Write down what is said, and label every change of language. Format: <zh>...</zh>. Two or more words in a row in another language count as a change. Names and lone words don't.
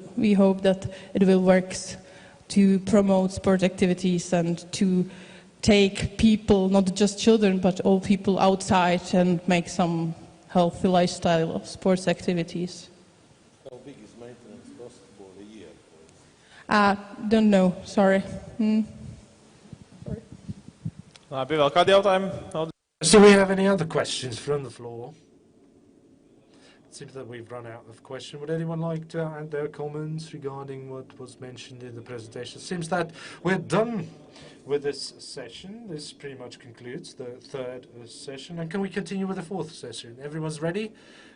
<en>We hope that it will work to promote sport activities and to take people, not just children, but all people outside and make some healthy lifestyle of sports activities. How big is maintenance cost for a year? Don't know, sorry.</en> <lv>Labi, vēl kādi jautājumi?</lv> <en>Do we have any other questions from the floor? It seems that we've run out of questions. Would anyone like to add their comments regarding what was mentioned in the presentation? It seems that we're done with this session. This pretty much concludes the third session. And can we continue with the fourth session?</en>